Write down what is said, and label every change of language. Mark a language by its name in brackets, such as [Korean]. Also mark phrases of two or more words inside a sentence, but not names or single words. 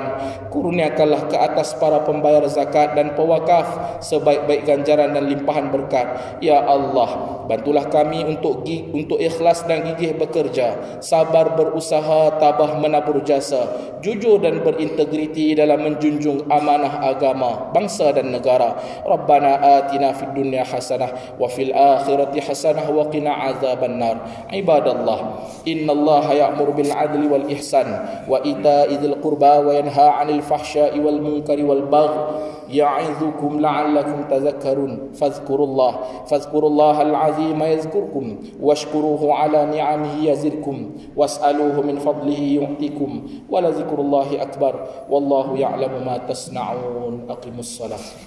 [Malay] Kurniakanlah ke atas para pembayar zakat dan pewakaf sebaik-baik ganjaran dan limpahan berkat. [Arabic] يا الله, [Malay] bantulah kami untuk ikhlas dan gigih bekerja, sabar berusaha, tabah menabur jasa, jujur dan berintegriti dalam menjunjung amanah agama, bangsa dan negara. [Arabic] ربنا آتنا في الدنيا حسنة وفي الآخرة حسنة وقنا عذاب النار. عباد الله إن الله يأمر بالعدل والإحسان وإيتاء ذي القربى وينهى عن الفحشاء والمنكر والبغي يعظكم لعلكم تذكرون. فاذكروا الله العظيم يذكركم واشكروه على نعمه يزدكم واسألوه من فضله يعطكم ولذكر الله أكبر والله يعلم ما تصنعون.